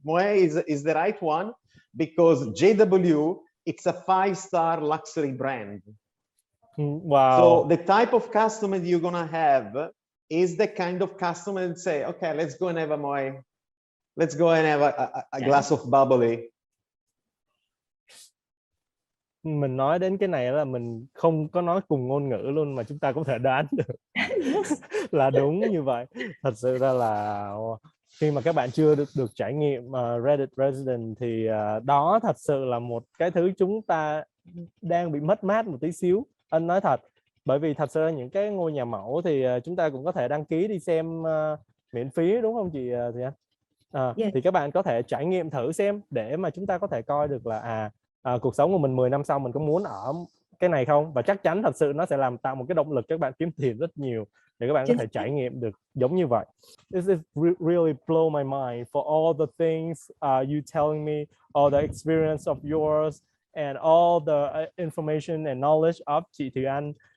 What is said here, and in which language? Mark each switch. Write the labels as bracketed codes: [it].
[en] Moe is the right one because JW, it's a 5-star luxury brand. Wow. So the type of customer you're gonna have is the kind of customer that say, okay, let's go and have a Moe. Let's go and have a glass of bubbly. [vi] Mình nói đến cái này là mình không có nói cùng ngôn ngữ luôn mà chúng ta có thể đoán được là đúng như vậy. Thật sự ra là khi mà các bạn chưa được trải nghiệm Reddit Resident thì đó thật sự là một cái thứ chúng ta đang bị mất mát một tí xíu. Anh nói thật, bởi vì thật sự những cái ngôi nhà mẫu thì chúng ta cũng có thể đăng ký đi xem miễn phí, đúng không chị Thì Anh? Thì các bạn có thể trải nghiệm thử xem để mà chúng ta có thể coi được là cuộc sống của mình 10 năm sau mình có muốn ở cái này không, và chắc chắn thật sự nó sẽ tạo một cái động lực các bạn kiếm tiền rất nhiều để các bạn có thể trải nghiệm được giống như vậy. [en] This is really blow my mind for all the things you telling me, all the experience of yours and all the information and knowledge of chị Thùy Anh.